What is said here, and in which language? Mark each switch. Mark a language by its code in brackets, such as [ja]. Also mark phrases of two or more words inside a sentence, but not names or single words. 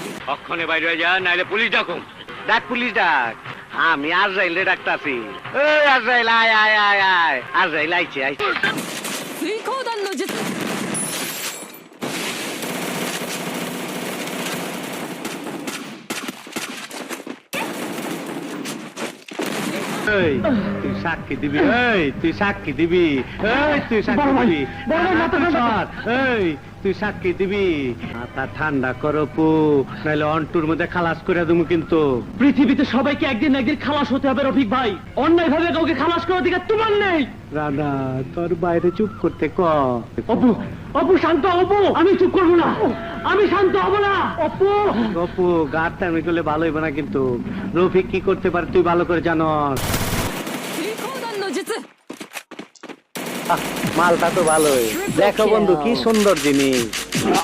[bn] অক্ষণে বাইরে হয়ে যা, নাইলে পুলিশ ডাকুম। ডাক পুলিশ ডাক, আমি আজরাইলে ডাকতাছি। এই আজরাইল, আয় আয় আয় আয়, আজরাইল আইছে আইছে। [ja] 水光弾の術 [bn] এই তুই সাক্ষী দিবি, এই তুই সাক্ষী দিবি, এই তুই সাক্ষী দিবি, এই তুই সাক্ষী দিবি। মাথা ঠান্ডা করো পু, নাহলে অন্টুর মধ্যে খালাস করে দেবো কিন্তু। পৃথিবীতে সবাইকে একদিন একদিন খালাস হতে হবে রফিক ভাই, অন্যায় ভাবে কাউকে খালাস করার দিকে তোমার নেই। রানা তোর বাইরে চুপ করতে ক। অপু, অপু শান্ত, অপু আমি চুপ করবো না, আমি শান্ত হব না। অপু, অপু গাড় টাইমি করলে ভালো হইব না কিন্তু। রফিক কি করতে পারে তুই ভালো করে জানস। [ja] 水光弾の術 [bn] মালটা তো ভালোই, দেখো বন্ধু কি সুন্দর জিনিস।